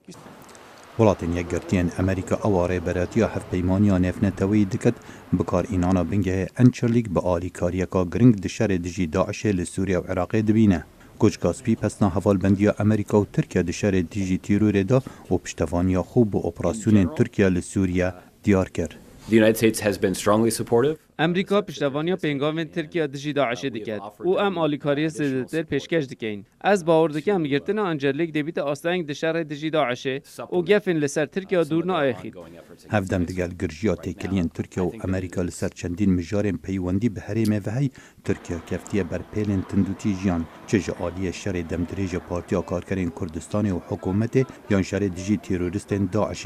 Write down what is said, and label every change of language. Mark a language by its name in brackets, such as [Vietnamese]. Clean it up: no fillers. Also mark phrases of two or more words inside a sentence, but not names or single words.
[Kurdish] Welatên yekgirtiyên Amerîka ewa rêberetiya hevpeymaniya nêvnetewî dikit bikarînana bingehê Ençerlik bi alîkariyeka giring di şerê dijî Daişê li Sûriya û Iraqê dibîne. Koçkaspî pesna hevalbendiya Amerîka û Tirkiya di şerê dijî tîrorê da û piştevaniya xwe bi operasyonên Tirkiya li Sûriya diyar kir. [English] The United States has been strongly supportive. [Kurdish] Amerîka piştevaniya pengavên Tirkiya dijî Daişê diket û em alîkariya zêdetir pêşkêş dikin. Ez bawer dikim girtina Ençerlik debîte asteng di şerê dijî Daişê û gefên li ser Tirkiya dûr naexît. Hevdem digel girjiya têkiliyên Tirkiya û Amerîka li ser çendîn mijarên peywendî bi herêmê ve hey, Tirkiya keftiye ber pêlên tindûtî jiyan, çi ji aliyê şerê demdirêja Partiya Karkerên Kurdistanê û hikûmetê yan şerê dijî terorîstên Daişê.